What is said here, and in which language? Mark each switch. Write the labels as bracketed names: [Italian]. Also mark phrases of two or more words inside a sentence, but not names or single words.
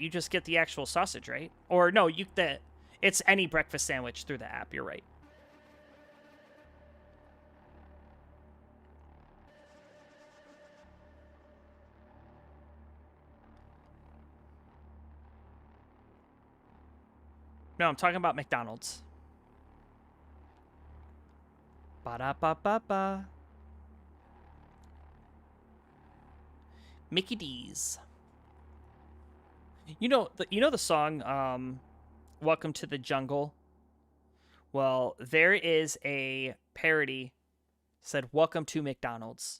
[English] You just get the actual sausage, right? Or no, it's any breakfast sandwich through the app. You're right. No, I'm talking about McDonald's. Ba-da-ba-ba-ba. Mickey D's. You know the song, Welcome to the Jungle? Well, there is a parody said, Welcome to McDonald's.